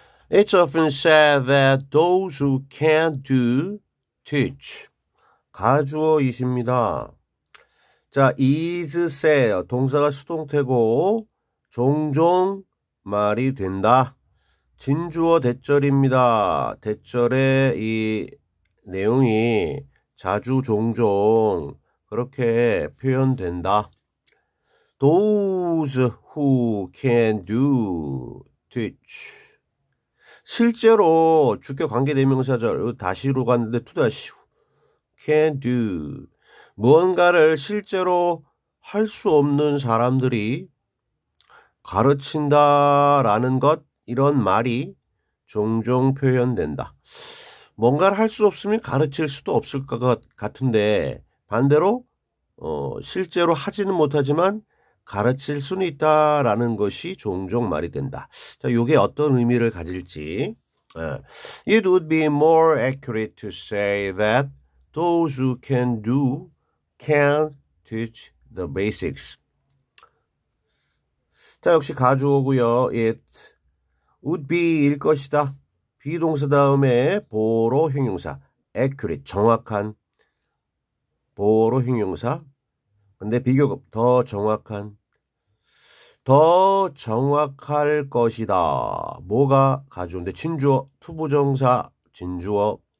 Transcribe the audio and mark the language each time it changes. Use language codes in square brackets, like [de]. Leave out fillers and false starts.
[en] It's often said that those who can't do, teach. [ko] 가주어이십니다. 자, [en] is said. [ko] 동사가 수동태고 종종 말이 된다. 진주어 대절입니다. 대절의 이 내용이 자주 종종 그렇게 표현된다. [en] Those who can do, teach. [ko] 실제로 주격 관계대명사절 다시로 갔는데 투다시 [en] can do. [ko] 무언가를 실제로 할 수 없는 사람들이 가르친다라는 것, 이런 말이 종종 표현된다. 뭔가를 할 수 없으면 가르칠 수도 없을 것 같은데 반대로 실제로 하지는 못하지만 가르칠 수는 있다라는 것이 종종 말이 된다. 자, 이게 어떤 의미를 가질지. [en] It would be more accurate to say that those who can do can teach the basics. [ko] 자, 역시 가주어고요. [en] It would be [ko] 일 것이다. 비동사 다음에 보로 형용사. accurate, 정확한. 보로 형용사. 근데 비교급, 더 정확한. 더 정확할 것이다. 뭐가 가주어인데 진주어, 투부정사, 진주어.